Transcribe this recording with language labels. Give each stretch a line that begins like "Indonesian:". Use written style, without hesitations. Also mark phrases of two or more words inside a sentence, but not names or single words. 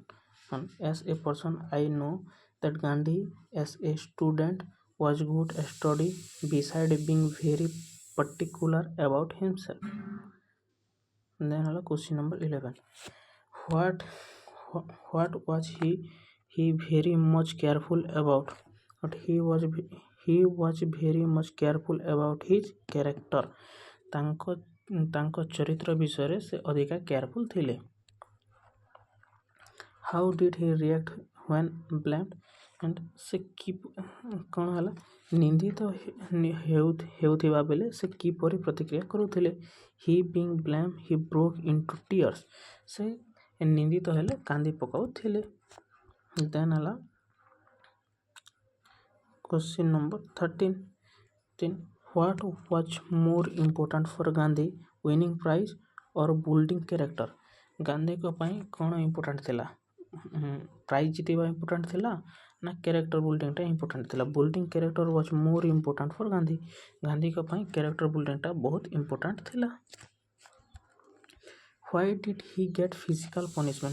English: As a person, I know that Gandhi as a student was good at study beside being very particular about himself. Then question number 11. What what was he very much careful about? But he was very much careful about his character.
Odia: ତାଙ୍କ ତାଙ୍କ ଚରିତ୍ର ବିଷୟରେ ସେ ଅଧିକା କେୟାରଫୁଲ୍ ଥିଲେ।
English: how did he react when blamed and
Odia: ସେ କ'ଣ ହେଲା ନିନ୍ଦିତ ହେଉଥିବା ବେଳେ ସେ କିପରି ପ୍ରତିକ୍ରିୟା କରୁଥିଲେ।
English: he being blame he broke into tears,
Odia: ସେ ନିନ୍ଦିତ ହେଲେ କାନ୍ଦି ପକାଉଥିଲେ।
English: ଦେନ୍ ହେଲା question number 13. What was more important for Gandhi, winning prize or building character?
Odia: ଗାନ୍ଧୀଙ୍କ ପାଇଁ କ'ଣ ଇମ୍ପୋର୍ଟାଣ୍ଟ ଥିଲା? ପ୍ରାଇଜ୍ ଜିତିବା ଇମ୍ପୋର୍ଟାଣ୍ଟ ଥିଲା ନା
English: character building
Odia: ଇମ୍ପୋର୍ଟାଣ୍ଟ ଥିଲା?
English: building character was more important for Gandhi.
Odia: ଗାନ୍ଧୀଙ୍କ ପାଇଁ କ୍ୟାରେକ୍ଟର ବିଲ୍ଡିଂଟା ବହୁତ ଇମ୍ପୋର୍ଟାଣ୍ଟ ଥିଲା।
English: why did he get physical punishment?